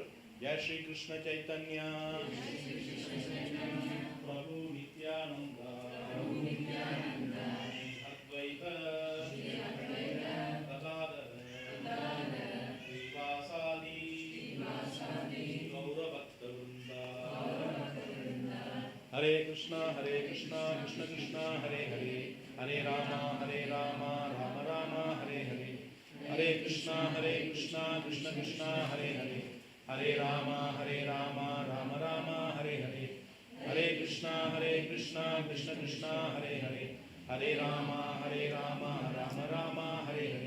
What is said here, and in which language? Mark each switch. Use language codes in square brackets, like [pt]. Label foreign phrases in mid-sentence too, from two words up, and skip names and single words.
[sa] जय श्री कृष्ण चैतन्य प्रभु नित्यानन्द अद्वैत गदाधर श्रीवासादि गौरभक्तवृन्द. हरे कृष्ण कृष्ण कृष्ण हरे हरे, हरे राम राम राम हरे हरे. हरे कृष्ण कृष्ण कृष्ण हरे हरे, हरे राम राम राम हरे हरे. हरे कृष्ण कृष्ण कृष्ण हरे हरे, हरे राम राम राम हरे हरे.